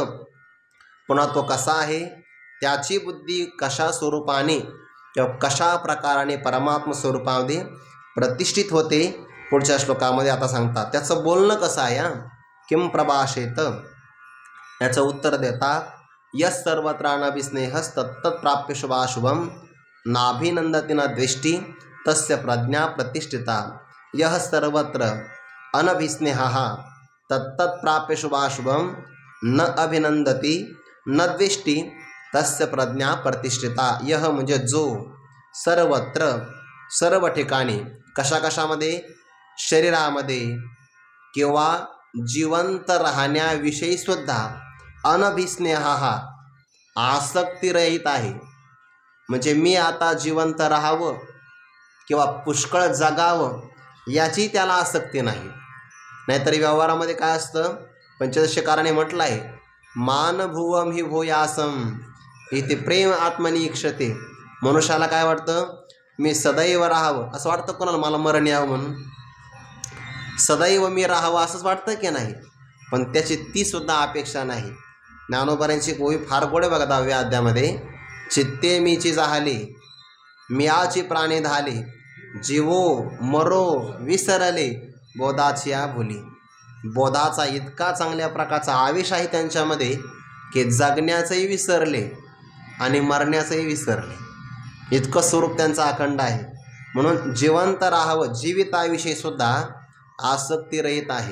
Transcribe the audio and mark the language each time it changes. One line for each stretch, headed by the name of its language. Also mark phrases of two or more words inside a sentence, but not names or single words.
Marathi: पुन्हा तो कसा आहे, त्याची बुद्धी कशा स्वरूपाने किंवा कशा प्रकाराने परमात्म स्वरूपामध्ये प्रतिष्ठित होते, पुढच्या श्लोकामध्ये आता सांगतात. त्याचं बोलणं कसं आहे,
Sanskrit: किम प्रभाषेत,
Marathi: याचं उत्तर देतात.
Sanskrit: यस सर्वत्र अनभिस्नेहस्तत्तत्प्राप्य शुभाशुभम नाभिनंदती न द्वेष्टी तस्य प्रज्ञा प्रतिष्ठिता. यह सर्वत्र अनभिस्नेहः तत्तत्प्राप्य शुभाशुभम न अभिनंदती न द्वेष्टी तस्य प्रज्ञा प्रतिष्ठिता.
Marathi: यह म्हणजे जो, सर्वत्र सर्व ठिकाणी, कशा कशामध्ये, शरीरामध्ये किंवा जिवंत राहण्याविषयी सुद्धा अनभिस्नेहः आसक्तीरहित आहे. म्हणजे मी आता जिवंत राहावं किंवा पुष्कळ जगावं याची त्याला आसक्ती नाही. नाहीतर व्यवहारामध्ये काय असतं, पंचदशकाराने म्हटलं आहे,
Sanskrit: मानभुवम हि भूयासम इथे प्रेम आत्मनी इक्षते.
Marathi: मनुष्याला काय वाटतं, मी सदैव राहावं असं वाटतं. कोणाला मला मरण यावं म्हणून, सदैव मी राहावं असंच वाटतं की नाही. पण त्याची ती सुद्धा अपेक्षा नाही. ज्ञानोबांची गोळी फार गोड आहे बघा 10व्या अध्यायामध्ये. चित्ते मीची जाहले मियाची प्राणे धाले, जीवो मरो विसरले बोधाची या भुली. बोधाचा इतका चांगल्या प्रकारचा आवेश आहे त्यांच्यामध्ये की जगण्याचंही विसरले आणि मरण्याचंही विसरले. इतकं स्वरूप त्यांचं अखंड आहे. म्हणून जिवंत राहावं, जीविताविषयी सुद्धा आसक्ती रहित आहे.